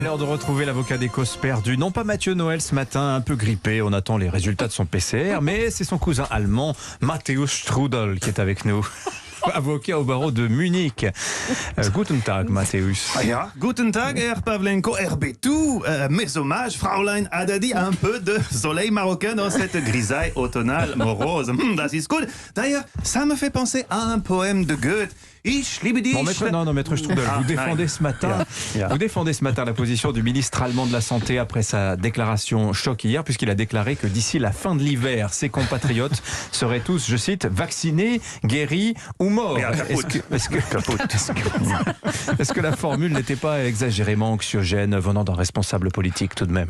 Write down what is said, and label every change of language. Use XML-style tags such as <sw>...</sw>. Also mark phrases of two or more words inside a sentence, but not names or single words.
<fr>L'heure de retrouver l'avocat des causes perdues. Non pas Mathieu Noël ce matin, un peu grippé. On attend les résultats de son PCR, mais c'est son cousin allemand, Matthäus Strudel, qui est avec nous. Avocat au barreau de Munich.</fr> <de>Guten Tag, Matthäus. Ah ja, guten Tag, Herr Pavlenko, RB2.</de> <fr>Mes hommages, Fraulein Haddadi, un peu de soleil marocain dans cette grisaille automnale morose.</fr> <de>Das ist gut.</de> <fr>D'ailleurs, ça me fait penser à un poème de Goethe.</fr> <de>Ich liebe dich.</de> <fr>Bon, maître Strudel, vous défendez ce matin, vous défendez ce matin la position du ministre allemand de la Santé après sa déclaration choc hier, puisqu'il a déclaré que d'ici la fin de l'hiver, ses compatriotes seraient tous, je cite, vaccinés, guéris ou morts. Est-ce que la formule n'était pas exagérément anxiogène venant d'un responsable politique tout de même?</fr>